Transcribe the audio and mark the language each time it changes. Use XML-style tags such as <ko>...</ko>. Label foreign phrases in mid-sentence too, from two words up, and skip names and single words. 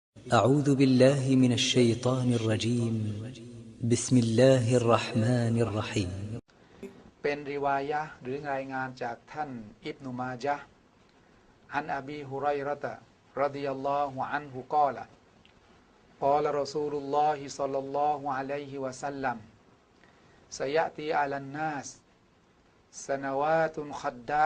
<ar>أعوذ بالله من الشيطان الرجيم بسم الله الرحمن الرحيم</ar> <th>เป็นริวายะห์หรือรายงานจากท่านอิบนุมาญะห์</th> <ar>عن أبي هريرة رضي الله عنه قال قال رسول الله صلى الله عليه وسلم سيأتي على الناس سنوات خداعات</ar>